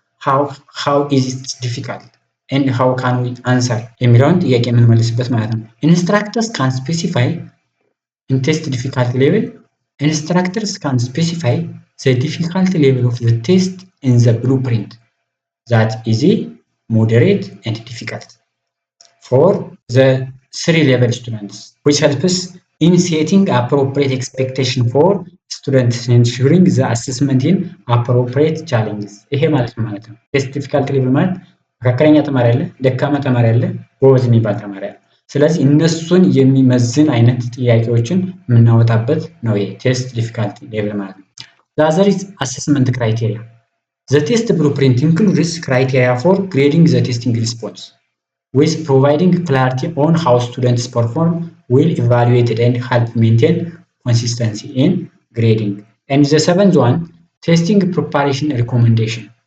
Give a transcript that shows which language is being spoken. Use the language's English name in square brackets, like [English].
[English] how is it difficult and how can we answer [Amharic] የሚለውን ጥያቄ የምንመልስበት ማለት ነው። [English] instructors can specify in test difficulty level. instructors can specify the difficulty level of the test in the blueprint, that easy, moderate and difficult. for the 3-level students which helps in setting appropriate expectation for students ensuring the assessment in appropriate challenges። [Amharic] ይሄ ማለት ነው። ቴስት ዲፊካልቲ ሌቭል ማለት መካከለኛ ተማሪ አለ፣ ደካማ ተማሪ አለ፣ ጎበዝ የሚባል ተማሪ አለ። ስለዚህ እነሱን የሚመዝን አይነት ጥያቄዎችን የምናወጣበት ነው ይሄ ቴስት ዲፊካልቲ ሌቭል ማለት ነው። [English] The other is assessment criteria. The test blueprint includes criteria for grading the testing response, with providing clarity on how students perform will evaluated and help maintain consistency in grading. And the seventh one, testing preparation recommendation.